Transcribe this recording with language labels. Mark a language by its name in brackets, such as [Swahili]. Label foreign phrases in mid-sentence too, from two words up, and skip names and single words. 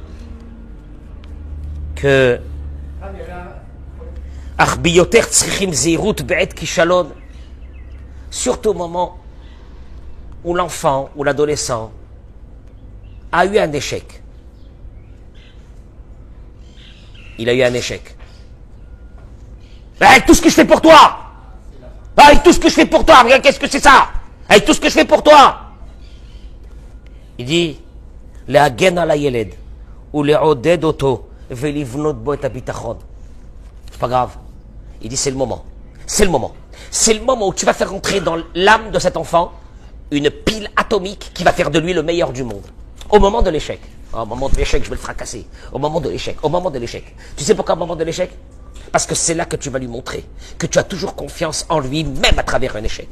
[French] Que surtout au moment où l'enfant ou l'adolescent a eu un échec. Il a eu un échec. Avec tout ce que je fais pour toi, avec tout ce que je fais pour toi, regarde qu'est-ce que c'est ça, avec tout ce que je fais pour toi. Il dit, [Hebrew] להגן על הילד ולעודד אותו ולבנות בו את הביטחון. [French] C'est pas grave. Il dit, c'est le moment. C'est le moment. C'est le moment où tu vas faire rentrer dans l'âme de cet enfant une pile atomique qui va faire de lui le meilleur du monde. Au moment de l'échec. Au moment de l'échec, je vais le fracasser. Au moment de l'échec. Au moment de l'échec. Tu sais pourquoi au moment de l'échec? Parce que c'est là que tu vas lui montrer que tu as toujours confiance en lui, même à travers un échec.